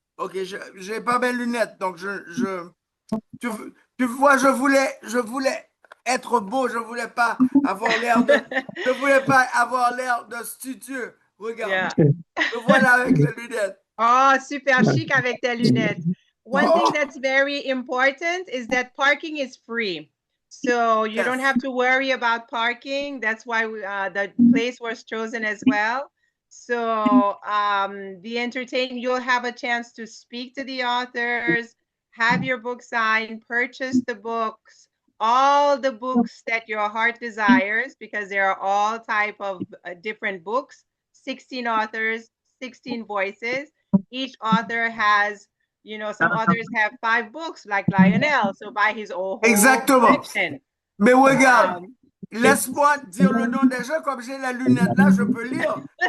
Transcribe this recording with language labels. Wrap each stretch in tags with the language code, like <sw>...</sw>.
<fr>OK, j'ai pas mes lunettes, donc tu vois, je voulais être beau, je voulais pas avoir l'air de studieux. Regarde, me voilà avec les lunettes. Oh, super chic avec tes lunettes.</fr> <en>One thing that's very important is that parking is free. So you don't have to worry about parking. That's why the place was chosen as well. So the entertainment, you'll have a chance to speak to the authors, have your book signed, purchase the books, all the books that your heart desires, because there are all type of different books, 16 authors, 16 voices. Each author has, some authors have 5 books like Lionel, so by his own</en> <fr>Exactement. Mais regarde, laisse-moi dire le nom des gens, comme j'ai la lunette là, je peux lire.</fr>